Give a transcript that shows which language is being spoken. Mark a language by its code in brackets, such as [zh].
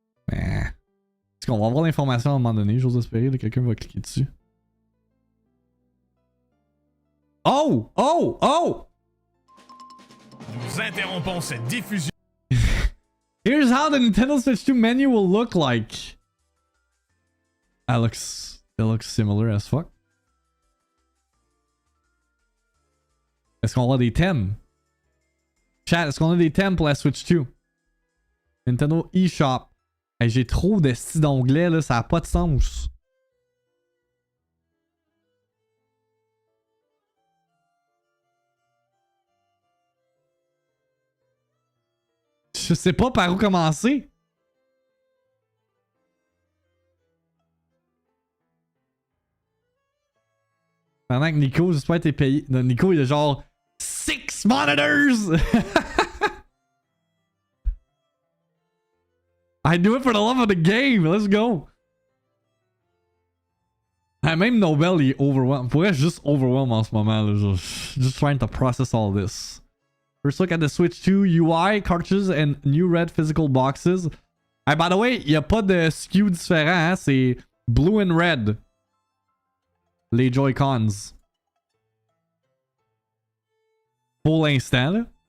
[fr] Mais... Est-ce qu'on va avoir l'information à un moment donné? J'ose espérer que quelqu'un va cliquer dessus. Oh! Oh! Oh! Nous interrompons cette diffusion. [en] Here's how the Nintendo Switch 2 menu will look like. It looks similar as fuck. [fr] Est-ce qu'on a des thèmes? Chat, est-ce qu'on a des thèmes pour la Switch 2? Nintendo eShop. Hey, j'ai trop de styles d'onglets là, ça a pas de sens. Je sais pas par où commencer. Pendant que Nico, j'espère que t'es payé. Non, Nico, il a genre 6 monitors! [en] I do it for the love of the game. Let's go. [fr] Ah, même Nobel, il est overwhelmed. Pourrait juste overwhelmed en ce moment. [en] Là, just trying to process all this. First look at the Switch 2 UI, cartridges, and new red physical boxes. Hey, by the way, [fr] il n'y a pas de SKU différent. Hein? C'est [en] blue and red. [fr] Les Joy-Cons. Pour l'instant, là.